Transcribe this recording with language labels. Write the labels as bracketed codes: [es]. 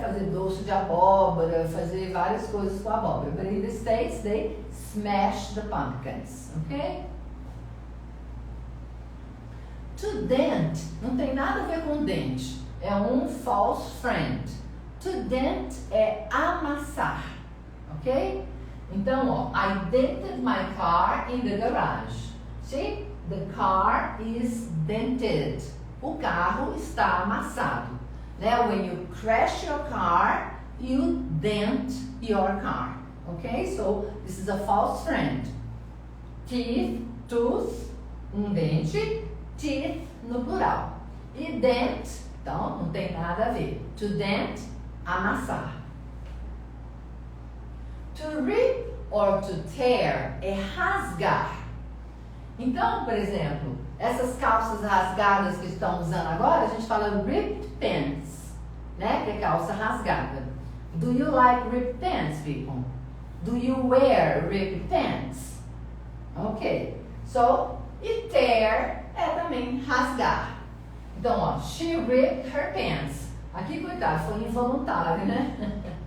[pt] Fazer doce de abóbora, fazer várias coisas com a abóbora. [en] But in the States, they smash the pumpkins. Ok? [pt] To dent não tem nada a ver com dente. É um false friend. To dent é amassar. Ok? Então, ó, [en] I dented my car in the garage. See? The car is dented. [pt] O carro está amassado. Né? [en] When you crash your car, you dent your car. Okay? So, this is a false friend. [pt] Teeth, tooth, um dente. Teeth no plural. E dent, então, não tem nada a ver. To dent, amassar. To rip or to tear é rasgar. Então, por exemplo, essas calças rasgadas que estão usando agora, a gente fala ripped pants, né? Que é calça rasgada. [en] Do you like ripped pants, people? Do you wear ripped pants? Ok. So, [pt] e tear é também rasgar. Então, ó, [en] she ripped her pants. [pt] Aqui, coitado, foi involuntário, né?